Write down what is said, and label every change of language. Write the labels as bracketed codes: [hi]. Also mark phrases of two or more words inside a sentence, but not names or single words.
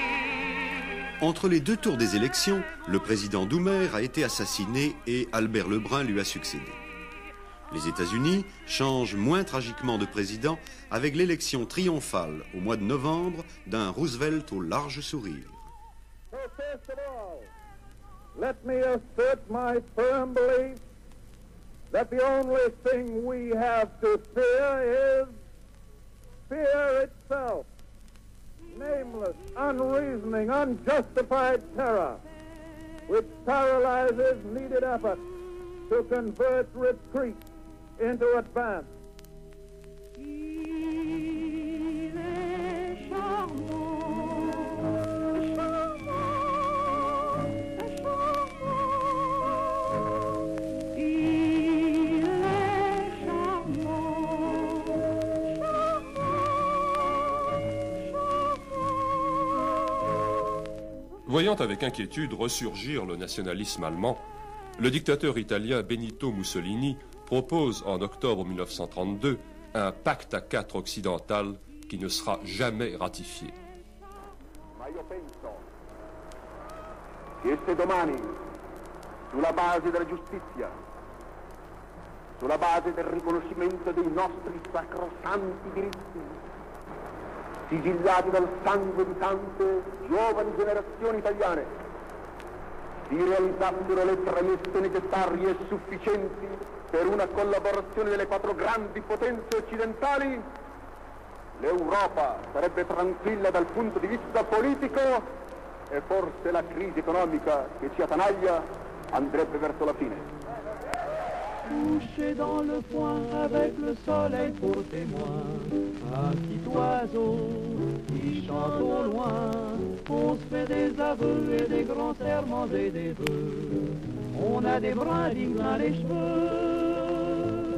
[fr] Entre les deux tours des élections, le président Doumer a été assassiné et Albert Lebrun lui a succédé. Les États-Unis changent moins tragiquement de président avec l'élection triomphale au mois de novembre d'un Roosevelt au large sourire. [en] So first of all, let me assert my firm belief that the only thing we have to fear is fear itself. Nameless, unreasoning, unjustified terror, which paralyzes needed effort to convert retreat into advance. [fr] Il est charmant, il est charmant. Voyant avec inquiétude ressurgir le nationalisme allemand, le dictateur italien Benito Mussolini propose en octobre 1932 un pacte à 4 occidental qui ne sera jamais ratifié. [it] Ma io penso che se domani, sulla base della giustizia, sulla base del riconoscimento dei nostri sacrosanti diritti, sigillati dal sangue di tante giovani generazioni italiane, si realizzassero le premesse necessarie e sufficienti per una collaborazione delle 4 grandi potenze occidentali, l'Europa sarebbe tranquilla dal punto di vista politico e forse la crisi economica che ci attanaglia andrebbe verso la fine. [fr] Couché dans le foin avec le soleil pour témoin, un petit oiseau qui chante au loin. On se fait des aveux et des grands serments et des vœux. On a des brindilles plein les cheveux.